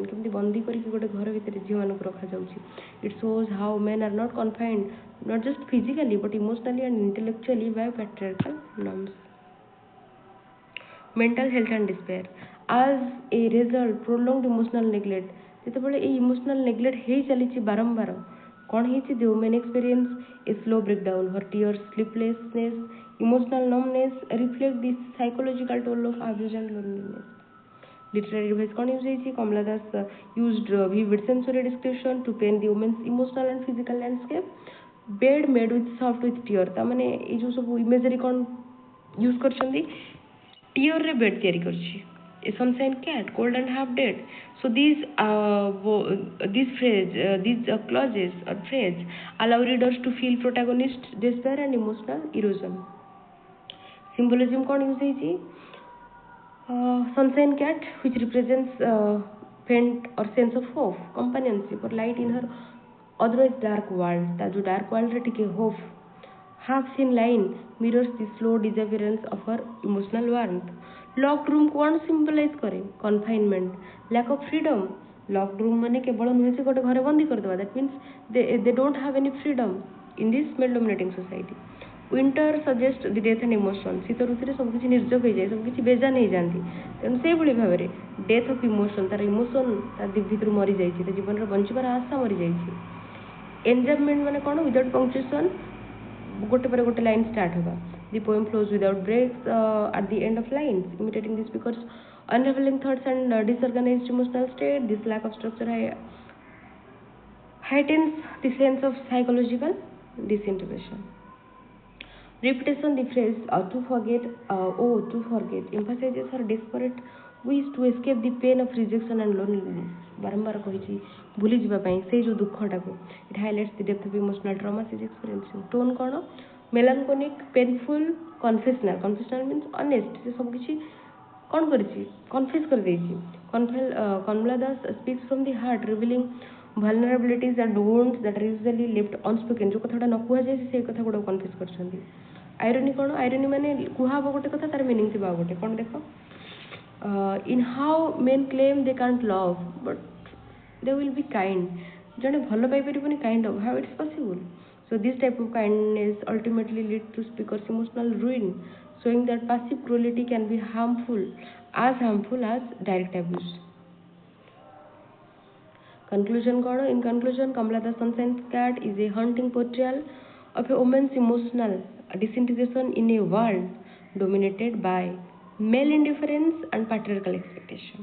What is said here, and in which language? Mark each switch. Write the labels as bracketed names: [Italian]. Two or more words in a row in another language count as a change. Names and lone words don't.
[Odia] କେମିତି ବନ୍ଦୀ କରିକି ଗୋଟେ ଘର ଭିତରେ ଝିଅମାନଙ୍କୁ ରଖାଯାଉଛି। [English] It shows how men are not confined not just physically but emotionally and intellectually by patriarchal norms. Mental health and despair. As a result, prolonged emotional neglect. [Odia] ଯେତେବେଳେ ଏଇ [English] emotional neglect [Odia] ହେଇ ଚାଲିଛି ବାରମ୍ବାର, କ'ଣ ହେଇଛି? [English] The woman experience a slow breakdown. Her tears, sleeplessness, emotional numbness reflect the psychological toll of abuse and loneliness. Literary device [Odia] କ'ଣ ୟୁଜ୍ ହେଇଛି? [English] Kamala Das used vivid sensory description to paint the woman's emotional and physical landscape. Bed made with soft with tear. [Odia] ତା ମାନେ ଏଇ ଯେଉଁ ସବୁ ଇମେଜରୀ କ'ଣ ୟୁଜ୍ କରିଛନ୍ତି? ଟିୟରରେ ବେଡ୍ ତିଆରି କରିଛି। [English] A sunshine cat, cold and half dead. So these clauses or phrase allow readers to feel protagonist despair and emotional erosion. [Odia] Symbolism କ'ଣ ୟୁଜ୍ ହେଇଛି? [English] Sunshine cat, which represents faint or sense of hope, companionship or light in her otherwise dark world. [Odia] ତା ଯେଉଁ [English] dark world [Odia] ରେ ଟିକେ hope. [English] Half seen line mirrors the slow disappearance of her emotional warmth. Locked room କ'ଣ symbolize करे? Confinement, lack of freedom. Locked room [Odia] ମାନେ କେବଳ ନୁହେଁ ଯେ ଗୋଟେ ଘରେ ବନ୍ଦୀ କରିଦେବା। [English] That means they don't have any freedom in this male dominating society. Winter suggests the death and emotion. [Odia] ଶୀତ ଋତୁରେ ସବୁକିଛି ନିର୍ଜକ ହେଇଯାଏ, ସବୁକିଛି ବେଜାନ ହେଇଯାନ୍ତି। ତେଣୁ ସେଇଭଳି ଭାବରେ [English] death of emotion, [Odia] ତାର ଇମୋସନ୍ ତା ଭିତରୁ ମରିଯାଇଛି, ତା ଜୀବନର ବଞ୍ଚିବାର ଆଶା ମରିଯାଇଛି। ଏନ୍ଜାମ୍ପମେଣ୍ଟ ମାନେ କ'ଣ? [English] without punctuation, [Odia] ଗୋଟେ ପରେ ଗୋଟେ [English] line start [Odia] ହେବା। [English] The poem flows without breaks at the end of lines, imitating the speaker's unraveling thoughts and disorganized emotional state. This lack of structure heightens the sense of psychological disintegration. Repetition, the phrase to forget emphasizes her desperate wish to escape the pain of rejection and loneliness. [Odia] ବାରମ୍ବାର କହିଛି ଭୁଲି ଯିବା ପାଇଁ ସେଇ ଯେଉଁ ଦୁଃଖଟାକୁ। [English] It highlights the depth of emotional trauma she is experiencing. [Odia] ଟୋନ୍ କ'ଣ? [English] melancholic, painful, confessional. Confessional means honest. [Odia] ସେ ସବୁକିଛି କ'ଣ କରିଛି? କନଫେସ୍ କରିଦେଇଛି। [English] Kamala Das speaks from the heart, revealing vulnerabilities and wounds that are usually left unspoken. [Odia] ଯେଉଁ କଥାଟା ନ କୁହାଯାଏ ସେଇ କଥା ଗୁଡ଼ାକ କନଫେସ୍ କରିଛନ୍ତି। ଆଇରନି କ'ଣ? ଆଇରନି ମାନେ କୁହାହବ ଗୋଟେ କଥା, ତାର ମିନିଂ ଥିବ ଆଉ ଗୋଟେ। କ'ଣ ଦେଖ? [English] In how men claim they can't love but they will be kind. [Odia] ଜଣେ ଭଲ ପାଇପାରିବନି, [English] kind of, how it's possible? So this type of kindness ultimately leads to speaker's emotional ruin, showing that passive cruelty can be harmful as direct abuse. Conclusion कौन? In conclusion, Kamala the Sunshine's Cat is a haunting portrayal of a woman's emotional disintegration in a world dominated by male indifference and patriarchal expectation.